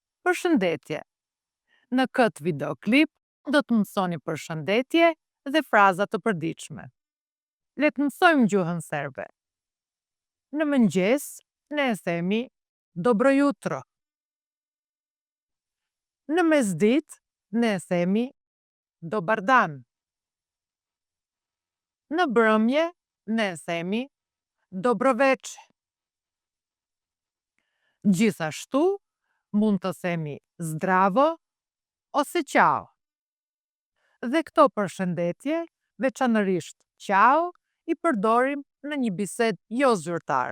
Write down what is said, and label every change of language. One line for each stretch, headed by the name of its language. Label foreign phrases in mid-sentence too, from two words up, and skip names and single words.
Albanian: Përshëndetje. Në këtë videoklip do të mësoni përshëndetje dhe fraza të përditshme. Le të mësojmë gjuhën serbe. Në mëngjes ne e themi
Serbian: dobro jutro.
Albanian: Në mesditë ne e themi
Serbian: dobar dan.
Albanian: Në brëmje ne e themi
Serbian: dobro veçe.
Albanian: Gjithashtu mund të themi zdravo ose ciao. Dhe këto përshëndetje, veçanërisht ciao, i përdorim në një bisedë jo zyrtare.